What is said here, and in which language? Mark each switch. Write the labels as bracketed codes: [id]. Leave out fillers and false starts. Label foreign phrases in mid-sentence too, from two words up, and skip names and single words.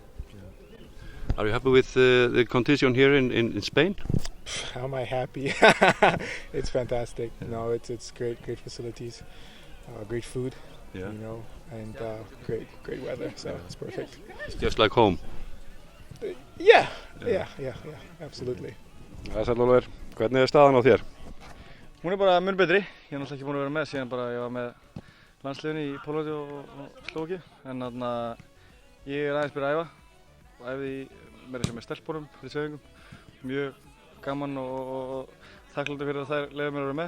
[en] Are you happy with the condition here in Spain? Am I happy? It's fantastic. You know, it's great facilities, great food, you know, and great weather. So it's perfect. It's just like home. Yeah, absolutely. [is] Sæll Ólafur, hvernig er staðan á þér? Hún er bara mun betri. Ég er náttúrulega ekki búinn að vera með síðan bara ég var með landsliðinu í Pólandi og Slóvakíu, en þarna ég er aðeins byrjað að æfa og æfði meira sem með stelpunum fyrir sveifingum. Mjög gaman og þakklátur fyrir að þær leyfa mér að vera með.